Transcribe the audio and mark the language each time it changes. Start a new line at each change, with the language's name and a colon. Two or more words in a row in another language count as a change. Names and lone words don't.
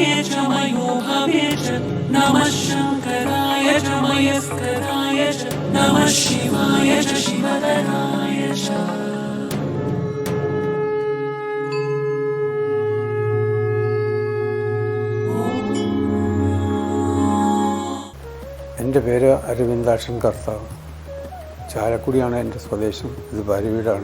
Sanskrit: च मयोभवे च नमः शङ्कराय च मयस्कराय च नमः शिवाय च शिवतराय च.
Malayalam: എൻ്റെ പേര് അരവിന്ദാക്ഷൻ കർത്താവ്. ചാലക്കുടിയാണ് എൻ്റെ സ്വദേശം. ഇത് ഭാര്യ വീടാണ്.